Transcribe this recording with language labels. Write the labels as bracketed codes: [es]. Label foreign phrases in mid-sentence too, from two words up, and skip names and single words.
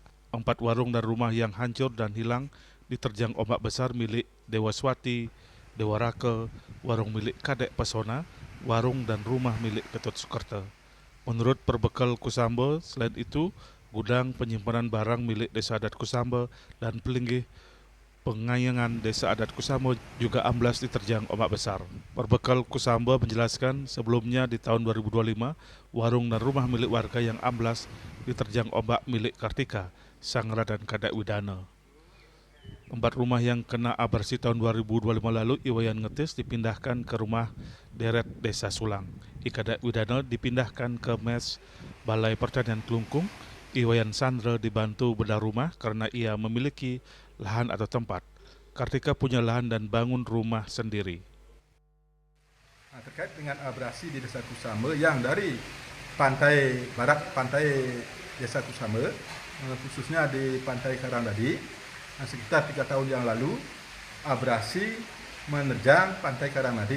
[id] 4 warung dan rumah yang hancur dan hilang diterjang ombak besar milik Dewa Swati, Dewa Rake, warung milik Kadek Pesona, warung dan rumah milik Ketut Sukerta. Menurut Perbekal Kusambe, selain itu, gudang penyimpanan barang milik Desa Adat Kusambe dan Pelinggih Pengayangan Desa Adat Kusamba juga amblas diterjang ombak besar. Perbekal Kusamba menjelaskan sebelumnya di tahun 2025, warung dan rumah milik warga yang amblas diterjang ombak milik Kartika, Sangra dan Kadek Widana. 4 rumah yang kena abrasi tahun 2025 lalu Iwayan Ngetis dipindahkan ke rumah deret Desa Sulang. I Kadek Widana dipindahkan ke mes Balai Pertanian Klungkung. Iwayan Sandra dibantu bedah rumah karena ia memiliki lahan atau tempat. Kartika punya lahan dan bangun rumah sendiri. Nah, terkait dengan abrasi di Desa Kusamba yang dari pantai barat pantai Desa Kusamba, khususnya di Pantai Karangdadi, sekitar 3 tahun yang lalu abrasi menerjang Pantai Karangdadi.